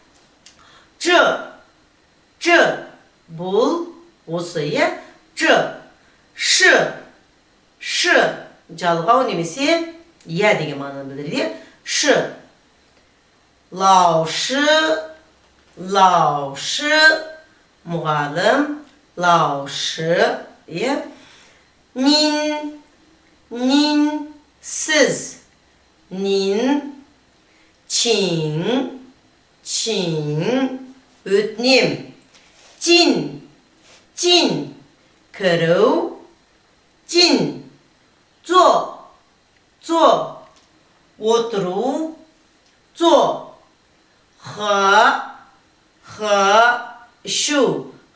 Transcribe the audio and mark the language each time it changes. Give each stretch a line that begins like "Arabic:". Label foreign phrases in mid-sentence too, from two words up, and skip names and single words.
Kazakh: Жы. Бұл осы. Жы. Шы. Жалғау немесе я деген мағынаны білдіреді. Шы.
Chinese: 老师 老师
Kazakh: мұғалім 老师 нин сіз 您请 өтінем 进 кіру
Chinese: 进 坐
Kazakh: отыру 坐 ішу